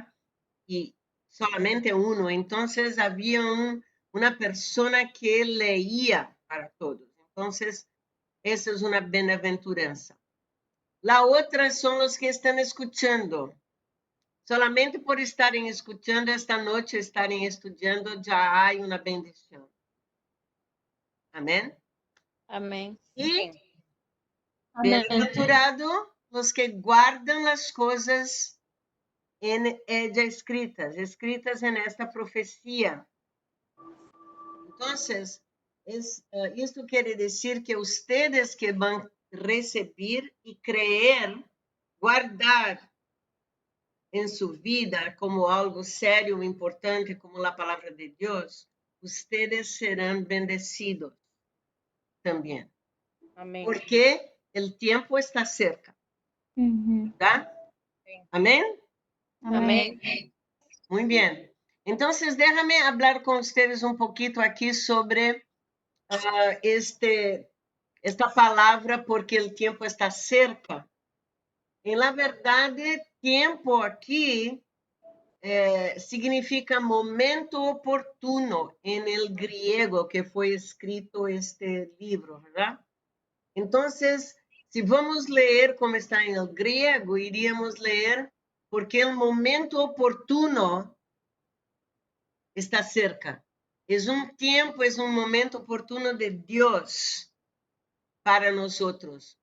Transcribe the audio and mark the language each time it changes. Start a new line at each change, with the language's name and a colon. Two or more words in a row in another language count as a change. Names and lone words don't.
Spanish: Y solamente uno. Entonces había una persona que leía para todos. Entonces, esa es una bienaventuranza. La otra son los que están escuchando.
Portuguese: Solamente por estarem escutando esta noite, estarem estudando, já há uma bendição. Amém?
Spanish: Amén.
Portuguese: E bem-aventurado os que guardam as coisas em ella escritas
Spanish: en esta
Portuguese: profecia. Então, isto quer dizer que
Spanish: ustedes
Portuguese: que vão receber e
Spanish: creer, guardar en su vida como algo serio, importante, como la palabra de Dios, ustedes serán bendecidos también. Amén. Porque el tiempo está cerca. ¿Verdad? Amén. Amén. Muy bien. Entonces, déjame hablar con ustedes un poquito aquí sobre esta
Portuguese: palavra porque o tempo está
Spanish: cerca. Em la verdade, tempo aqui significa momento oportuno en el griego que foi escrito este livro, ¿verdad? Entonces, si vamos leer como está en el griego, iríamos leer porque el momento oportuno está cerca. Es un tiempo, es un momento oportuno de Dios para nosotros.